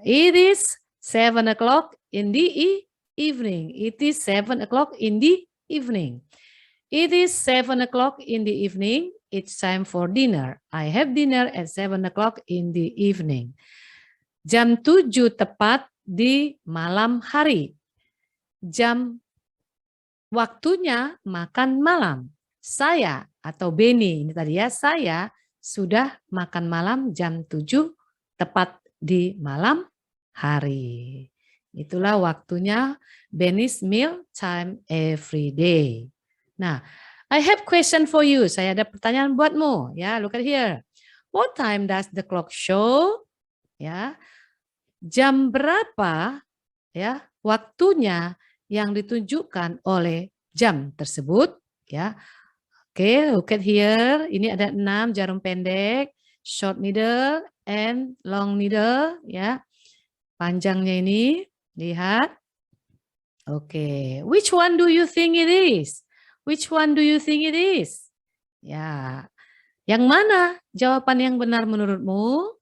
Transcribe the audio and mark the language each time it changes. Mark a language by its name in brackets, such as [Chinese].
[English] It is 7 o'clock in the evening. It is 7 o'clock in the evening. It is 7 o'clock in the evening. It's time for dinner. I have dinner at 7 o'clock in the evening. [Indonesian] Jam 7 tepat di malam hari. Jam waktunya makan malam. Saya atau Benny ini tadi ya, saya sudah makan malam jam 7 tepat di malam hari. Itulah waktunya [English] Benny's meal time every day. Nah, I have question for you. [Indonesian] Saya ada pertanyaan buatmu. [English] Ya, look at here. What time does the clock show? [Indonesian] Ya, jam berapa ya waktunya yang ditunjukkan oleh jam tersebut? Ya, oke, [English] look at here. [Indonesian] Ini ada 6 jarum pendek, [English] short needle and long needle. [Indonesian] Ya, panjangnya ini lihat. [English] Oke, which one do you think it is? Which one do you think it is? [Indonesian] Ya, yang mana jawaban yang benar menurutmu?